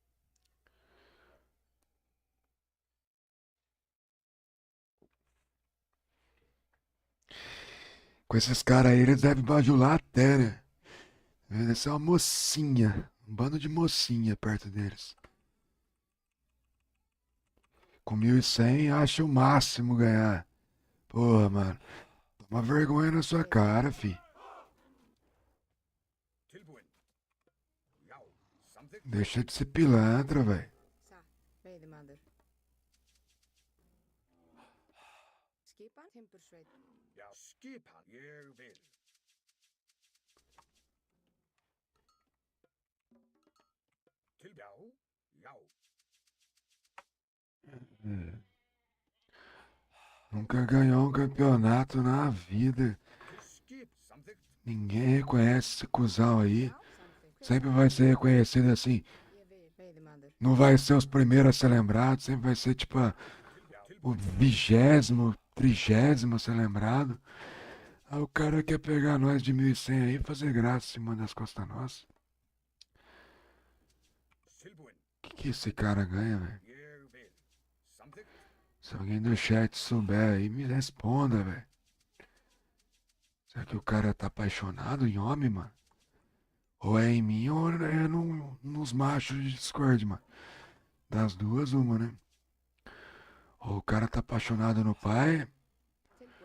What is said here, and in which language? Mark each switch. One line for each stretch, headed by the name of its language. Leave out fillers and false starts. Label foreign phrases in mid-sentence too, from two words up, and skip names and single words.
Portuguese: Com esses caras aí, eles devem bajular até, né? Deve ser uma mocinha. Um bando de mocinha perto deles. Com 1100, acho o máximo ganhar. Porra, mano. Toma vergonha na sua cara, fi.
Icelandic: Tilbúin. Já, samþykkt.
Portuguese: Deixa de ser pilantra, velho.
Icelandic: Satt. Veiðimaður. Skipan. Timbursveit. Já, skipan. Ég vil. Já, já.
Portuguese: Nunca ganhou um campeonato na vida.
Icelandic: Skip, samþykkt.
Portuguese: Ninguém reconhece esse cuzão aí.
Icelandic: Já, samþykkt.
Portuguese: Sempre vai ser reconhecido assim.
Icelandic: Ég vil. Veiðimaður.
Portuguese: Não vai ser os primeiros a ser lembrado. Sempre vai ser tipo o 20º, 30º a ser lembrado. Aí o cara quer pegar nós de 1100 aí e fazer graça em cima das costas nossas.
Icelandic: Tilbúin.
Portuguese: Que esse cara ganha, velho?
Icelandic: Ég vil. Samþykkt.
Portuguese: Se alguém do chat souber aí, me responda, velho. Será que o cara tá apaixonado em homem, mano? Ou é em mim ou é nos machos de Discord, mano. Das duas, uma, né? Ou o cara tá apaixonado no pai,